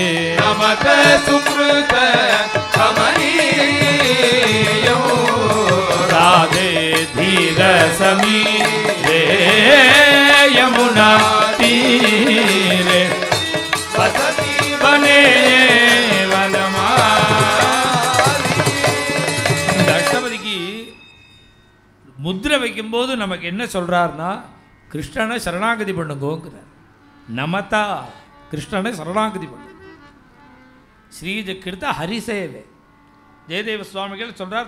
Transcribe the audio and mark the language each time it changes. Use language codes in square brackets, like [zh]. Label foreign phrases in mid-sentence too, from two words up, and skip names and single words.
[sa] नमत सुकृत कमनीयं राधे धीर समीरे यमुना तीरे वसति [ta] बने இந்த அஷ்டபதிக்கு முத்திரை வைக்கும்போது நமக்கு என்ன சொல்கிறார்னா கிருஷ்ணனை சரணாகதி பண்ணுங்கோங்கிறார். நமதா கிருஷ்ணனை சரணாகதி பண்ணு. ஸ்ரீஜக்கிருத்த ஹரிசேவே ஜெயதேவ சுவாமிகள் சொல்கிறார்.